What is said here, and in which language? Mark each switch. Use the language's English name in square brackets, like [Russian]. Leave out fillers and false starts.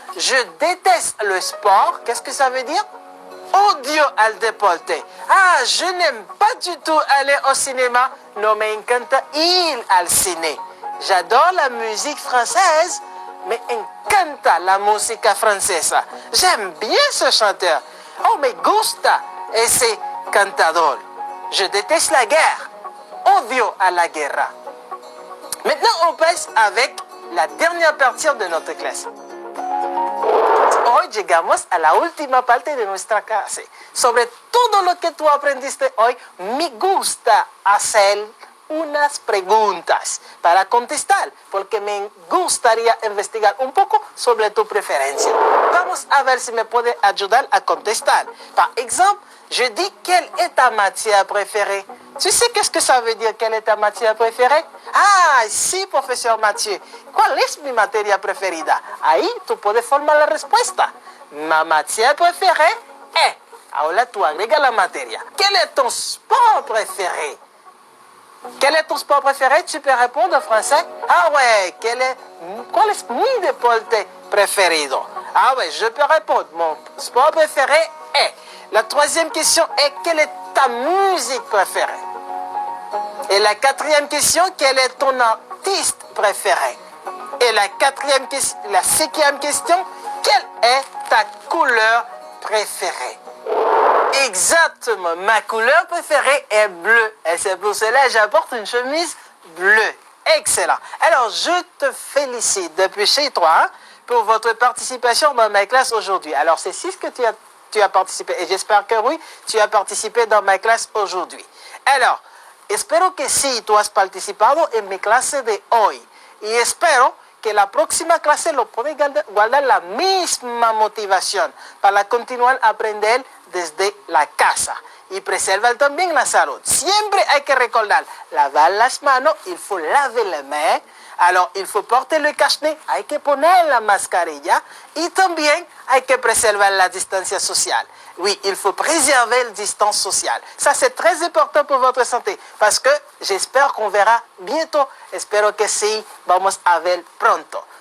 [French] Je déteste le sport, qu'est-ce que ça veut dire? [Spanish] Odio al deporte. [French] Ah, je n'aime pas du tout aller au cinéma. [Spanish] No me encanta ir al cine. [French] J'adore la musique française. [Spanish] Me encanta la música francesa. [French] J'aime bien ce chanteur. [Spanish] Oh, me gusta ese cantador. [French] Je déteste la guerre. [Spanish] Odio a la guerra. [French] Maintenant, on passe avec la dernière partie de notre clase. [Spanish] Hoy llegamos a la última parte de nuestra clase. Sobre todo lo que tú aprendiste hoy, me gusta hacer unas preguntas para contestar, porque me gustaría investigar un poco sobre tu preferencia. Vamos a ver si me puede ayudar a contestar. [French] Par exemple, je dis quelle est ta matière préférée. Tu sais qu'est-ce que ça veut dire, quelle est ta matière préférée? [Spanish] Ah, sí, profesor Mathieu. ¿Cuál es mi materia preferida? Ahí tú puedes formar la respuesta. [French] Ma matière préférée est. [Spanish] Ahora tú agrega la materia. [French] Quel est ton sport préféré? Quel est ton sport préféré? Tu peux répondre en français. [Spanish] Ah ouais, ¿cuál es mi deporte preferido? [French] Ah ouais, je peux répondre. Mon sport préféré est. La troisième question est quelle est ta musique préférée? Et la quatrième question, quel est ton artiste préféré? Et la cinquième question, quelle est ta couleur préférée? Exactement, ma couleur préférée est bleue. Et c'est pour cela que j'apporte une chemise bleue. Excellent. Alors, je te félicite depuis chez toi pour votre participation dans ma classe aujourd'hui. Alors, c'est si que tu as participé. Et j'espère que oui, tu as participé dans ma clase aujourd'hui. [Spanish] Alors, espero que sí, tú has participado en mi clase de hoy. Y espero que la próxima clase lo puedes guardar la misma motivación para continuar a aprender desde la casa y preservar también la salud. Siempre hay que recordar, lavar las manos, [French] il faut laver les mains. Alors, il faut porter le cache-nez, [Spanish] hay que poner la mascarilla y también hay que preservar la distancia social. [French] Oui, il faut préserver la distance sociale. Ça, c'est très important pour votre santé parce que j'espère qu'on verra bientôt. [Spanish] Espero que sí, vamos a ver pronto.